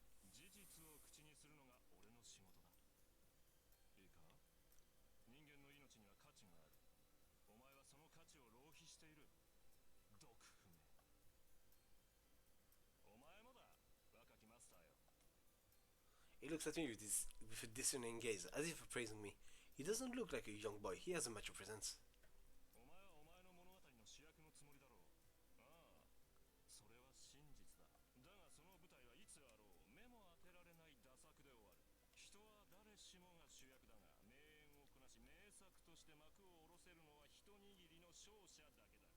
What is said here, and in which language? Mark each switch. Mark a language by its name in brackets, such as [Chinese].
[Japanese] 事実を口にするのが俺の仕事だ。いいか、人間の命には価値がある。お前はその価値を浪費している。毒不明。お前もだ、若きマスターよ。 [English] He looks at me with a discerning gaze, as if appraising me. He doesn't look like a young boy. He has a mature presence. [Japanese] お前はお前の物語の主役のつもりだろう。ああ、それは真実だ。だがその舞台はいつあろう目も当てられない打作で終わる。人は誰しもが主役だが、名演をこなし名作として幕を下ろせるのは一握りの勝者だけだ。